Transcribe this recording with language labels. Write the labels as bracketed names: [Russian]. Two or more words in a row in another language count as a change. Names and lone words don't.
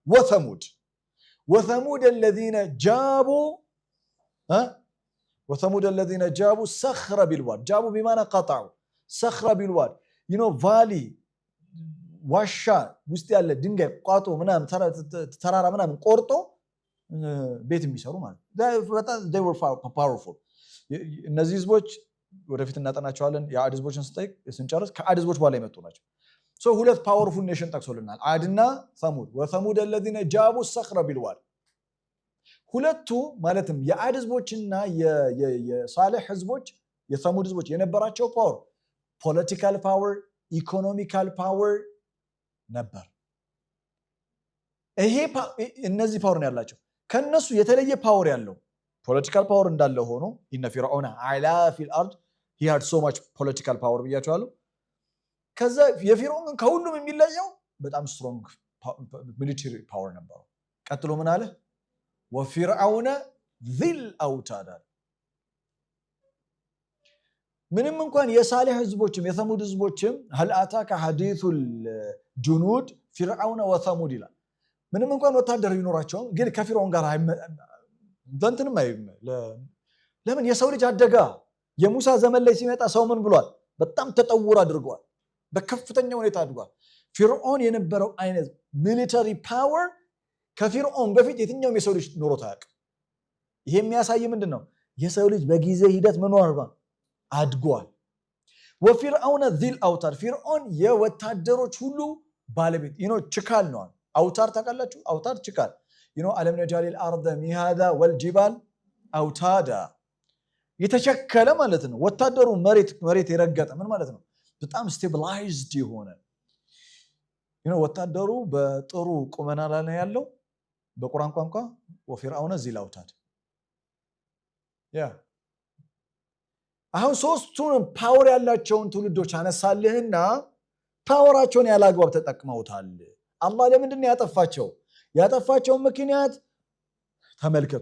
[Arabic] وثمود الذين جابوا صخر بالواد جابوا بمعنى قطعوا صخر بالواد valley [Amharic] ዋሻ ውስጥ ያለ ድንጋይ ቋጦ ምናምን ተራራ ምናምን ቆርጦ ቤት የሚሰሩ ማለት [English] they were powerful [Amharic] እነዚህ ህዝቦች ወደፊት እናጠናቸዋለን የዓድ ህዝቦችን ስንጨርስ ከዓድ ህዝቦች በኋላ የመጡ ናቸው ሁለት [English] powerful nation [Amharic] ጠቅሶልናል ዓድና ሰሙድ [Arabic] وثمود الذين جابوا الصخر بالواد [Amharic] ሁለቱ ማለትም የዓድ ህዝቦችና የሳሌህ ህዝቦች የሰሙድ ህዝቦች የነበራቸው [English] power political power economical power [Amharic] ነበር እነዚህ ፓወር ነው ያላቸው ከነሱ የተለየ ፓወር ያለው [English] political power [Amharic] እንዳለ ሆኖ [Arabic] إن فرعون علا في الأرض [English] he had so much political power [Amharic] ብያቸዋለሁ ከዛ የፊርዓውን ከሁሉም የሚለየው በጣም [English] strong military power [Amharic] ነበር ቀጥሎ ምን አለ [Arabic] وفرعون ذل أوتاد [Amharic] ምንም እንኳን የሳሌህ ህዝቦችም የሰሙድ ህዝቦችም [Arabic] هل اتاك حديث الجنود فرعون وثمود [Amharic] ይላል ምንም እንኳን ወታደር ይኖራቸው ግን ከፊርዓውን ጋር እንተንም ለምን የሰው ልጅ አደጋ የሙሳ ዘመን ላይ ሲመጣ ሰው ምን ብሏል በጣም ተጠውር አድርጓል በከፍተኛ ሁኔታ አድጓል ፊርዓውን የነበረው አይነት [English] military power [Amharic] ከፊርዓውን በፊት የትኛውም የሰው ልጅ ኖሮት አያውቅም ይሄ የሚያሳይ ምንድነው የሰው ልጅ በጊዜ ሂደት ምን ሆኗል አድጓል [Arabic] وفرعون ذل أوتار [Amharic] ፊርዓውን የወታደሮች ሁሉ ባለቤት ችካል ነው አውታር ታውቃላችሁ አውታር ችካል [Arabic] ألم نجعل الارض مهادا والجبال اوتادا [Amharic] የተሸከለ ማለት ነው ወታደሩ መሬት የረገጠ ምን ማለት ነው በጣም ስቴብላይዝድ የሆነ ወታደሩ በጥሩ ቁመና ላይ ነው ያለው በቁርአን ቋንቋ [Arabic] وفرعون ذل أوتاد [Amharic] አሁን ሶስቱን ፓወር ያላቸውን ትውልዶች አነሳልህና ፓወራቸውን ያላግባብ ተጠቅመውታል አላህ ለምንድን ያጠፋቸው ምክንያት ተመልከቱ